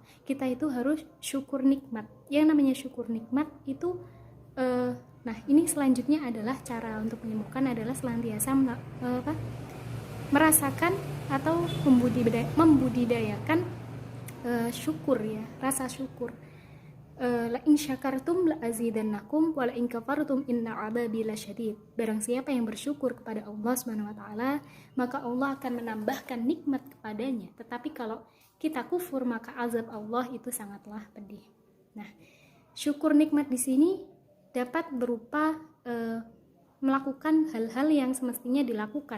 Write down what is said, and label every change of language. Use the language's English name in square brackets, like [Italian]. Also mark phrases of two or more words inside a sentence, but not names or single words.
[Indonesian] Kita itu harus syukur nikmat. Yang namanya syukur nikmat itu nah ini selanjutnya adalah cara untuk menyembuhkan adalah senantiasa merasakan atau membudidayakan syukur, ya, rasa syukur. [Arabic] لئن شكرتم لأزيدنكم ولئن كفرتم إن عذابي لشديد. [Indonesian] Barang siapa yang bersyukur kepada Allah [Arabic] سبحانه وتعالى, [Indonesian] maka Allah akan menambahkan nikmat kepadanya. Tetapi kalau kita kufur, maka azab Allah itu sangatlah pedih. Nah, syukur nikmat di sini dapat berupa melakukan hal-hal yang semestinya dilakukan.